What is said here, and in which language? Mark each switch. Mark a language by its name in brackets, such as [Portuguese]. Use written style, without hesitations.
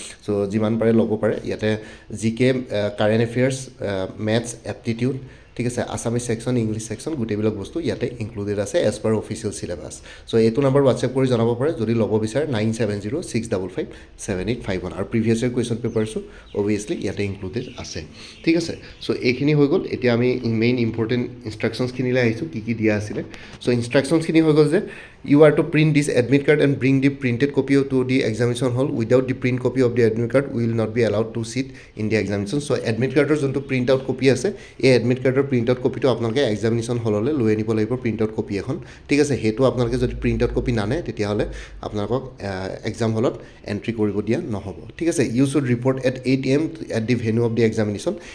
[Assamese] চ' যিমান পাৰে ল'ব পাৰে। ইয়াতে GK, current affairs, maths, aptitude, ঠিক আছে, আছামিজ ছেকশ্যন, ইংলিছ ছেকশ্যন, গোটেইবিলাক বস্তু ইয়াতে ইনক্লুডেড আছে এজ পাৰ অফিচিয়েল চিলেবাছ। চ' এইটো নাম্বাৰ হোৱাটছএপ কৰি জনাব পাৰে যদি ল'ব বিচাৰে 9706557851 আৰু প্ৰিভিয়াছ ইয়াৰ কুৱেশ্যন পেপাৰছো অভিয়াছলি ইয়াতে ইনক্লুডেড আছে। ঠিক আছে, চ' এইখিনি হৈ গ'ল। এতিয়া আমি মেইন ইম্পৰ্টেণ্ট ইনষ্ট্ৰাকশ্যনছখিনিলৈ আহিছোঁ, কি দিয়া আছিলে। চ' ইনষ্ট্ৰাকশ্যনছখিনি হৈ গ'ল যে [English] you are to print this admit card and bring the printed copy to the examination hall. Without the print copy of the admit card, we will not be allowed to sit in the examination. [Assamese] So admit cardৰ যোনটো print out copy আছে, এই admit কাৰ্ডৰ print out কপিটো আপোনালোকে examination হললৈ লৈ আনিব লাগিব, প্ৰিণ্ট আউট কপি এখন। ঠিক আছে, সেইটো আপোনালোকে যদি প্ৰিণ্ট আউট কপি নানে তেতিয়াহ'লে আপোনালোকক এক্সাম হলত এণ্ট্ৰি কৰিব দিয়া নহ'ব। ঠিক আছে, [English] You should report at 8 AM at the venue of the examination.